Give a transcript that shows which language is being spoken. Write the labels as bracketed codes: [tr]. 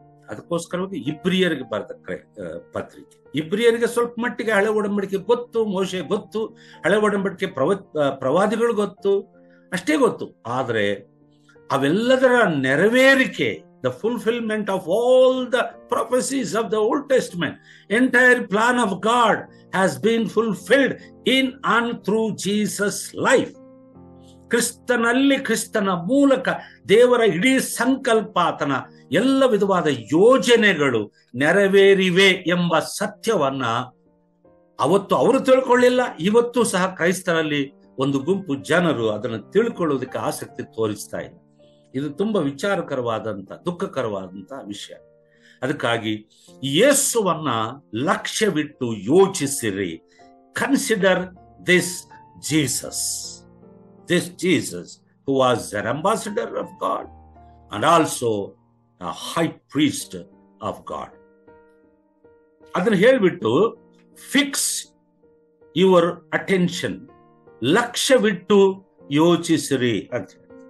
[kn] ಅದಕ್ಕೋಸ್ಕರವಾಗಿ ಇಬ್ರಿಯರಿಗೆ ಬರೆದ ಪತ್ರಿಕೆ. ಇಬ್ರಿಯರಿಗೆ ಸ್ವಲ್ಪ ಮಟ್ಟಿಗೆ ಹಳೆ ಒಡಂಬಡಿಕೆ ಗೊತ್ತು, ಮೋಶೆ ಗೊತ್ತು, ಹಳೆ ಒಡಂಬಡಿಕೆ ಪ್ರವಾದಿಗಳು ಗೊತ್ತು, ಅಷ್ಟೇ ಗೊತ್ತು. ಆದರೆ ಅವೆಲ್ಲದರ ನೆರವೇರಿಕೆ, [en] the fulfillment of all the prophecies of the Old Testament, entire plan of God has been fulfilled in and through Jesus' life. [kn] ಕ್ರಿಸ್ತನಲ್ಲಿ, ಕ್ರಿಸ್ತನ ಮೂಲಕ ದೇವರ ಇಡೀ ಸಂಕಲ್ಪ, ಆತನ ಎಲ್ಲ ವಿಧವಾದ ಯೋಜನೆಗಳು ನೆರವೇರಿವೆ ಎಂಬ ಸತ್ಯವನ್ನ ಅವತ್ತು ಅವರು ತಿಳ್ಕೊಳ್ಳಿಲ್ಲ. ಇವತ್ತು ಸಹ ಕ್ರೈಸ್ತರಲ್ಲಿ ಒಂದು ಗುಂಪು ಜನರು ಅದನ್ನು ತಿಳ್ಕೊಳ್ಳೋದಕ್ಕೆ ಆಸಕ್ತಿ ತೋರಿಸ್ತಾ ಇಲ್ಲ. ಇದು ತುಂಬಾ ವಿಚಾರಕರವಾದಂತ, ದುಃಖಕರವಾದಂತ ವಿಷಯ. ಅದಕ್ಕಾಗಿ ಯೇಸುವನ್ನ ಲಕ್ಷ್ಯವಿಟ್ಟು ಯೋಚಿಸಿರಿ. [en] Consider this Jesus who was an ambassador of God and also a high priest of God. [kn] ಅದನ್ನು ಹೇಳ್ಬಿಟ್ಟು [en] fix your attention, [kn] ಲಕ್ಷ್ಯವಿಟ್ಟು ಯೋಚಿಸಿರಿ ಅಂತ ಹೇಳಿ.